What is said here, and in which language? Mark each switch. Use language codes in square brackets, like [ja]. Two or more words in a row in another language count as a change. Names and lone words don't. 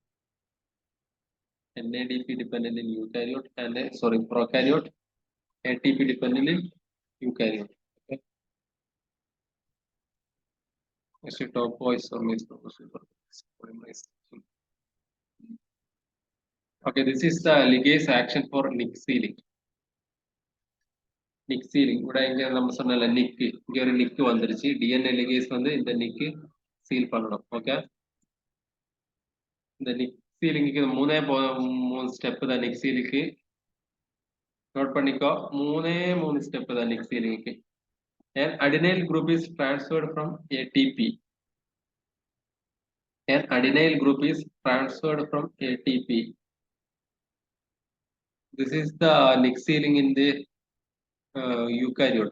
[en] NADP dependent in eukaryote and prokaryote, ATP dependent in eukaryote. Okay. Top voice or okay, this is the ligase action for nick sealing. Nick sealing. [ml] ഇവിടെ ഇങ്ങനെ നമ്മൾ [ta] சொன்னல nick, இங்க ஒரு nick வந்துருச்சு. [en] DNA ligase [ta] வந்து இந்த [en] nick seal [ta] பண்ணணும். Okay. இந்த [en] nick sealing [ta] க்கு மூணு ஸ்டெப் தான் [en] nick sealing [ta] க்கு. நோட் பண்ணிக்கோ, மூணு ஸ்டெப் தான் [en] nick sealing [ta] க்கு. [en] An adenyl group is transferred from ATP. An adenyl group is transferred from ATP. This is the nick sealing in the eukaryote.